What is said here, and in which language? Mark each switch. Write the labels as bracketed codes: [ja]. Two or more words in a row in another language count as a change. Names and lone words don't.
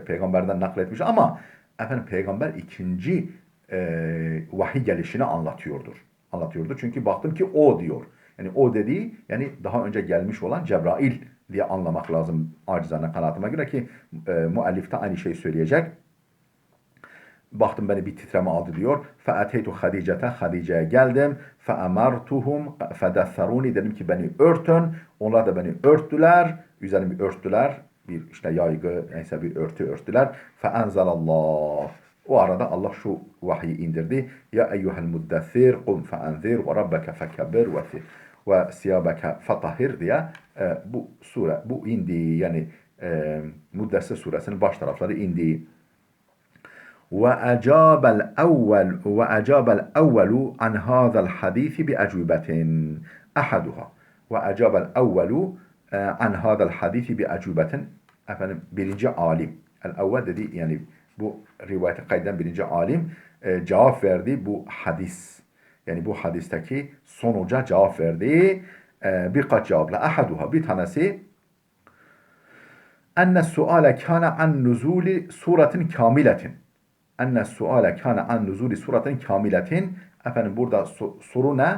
[tr] Peygamberden nakletmiş ama efendim peygamber ikinci vahiy gelişini anlatıyordur. anlatıyordu. Çünkü baktım ki o diyor. Yani o dediği yani daha önce gelmiş olan Cebrail diye anlamak lazım acizane kanaatime göre ki müellif de aynı şeyi söyleyecek. Baktım beni bir titreme aldı diyor. [ar] فَاَتَيْتُ خَدِيجَةَ [tr] Hadice'ye geldim. [ar] فَاَمَرْتُهُمْ فَدَثَّرُونِ [tr] Dedim ki beni örtün. Onlar da beni örttüler. Üzerimi örttüler. Bir işte yaygı neyse bir örtü örttüler. [ar] فَاَنْزَلَ اللّٰهِ [tr] O arada Allah şu vahyi indirdi. [ar] يا أيها المدثر قم فأنذر وربك فكبر وثيابك فطهر [tr] diye bu sure bu indi yani Muddessir suresinin baş tarafları indi. [ar] وأجاب الأول عن هذا الحديث بأجوبة أحدها وأجاب الأول عن هذا الحديث بأجوبة [tr] efendim birinci alim el-evvel dedi yani bu rivayete kaydeden birinci alim cevap verdi bu hadis yani bu hadisteki sonuca cevap verdi birkaç cevapla ahaduha bir tanesi [ar] أن السؤال كان عن نزول سورة كاملة أن السؤال كان عن نزول سورة كاملة [tr] efendim burada soru ne?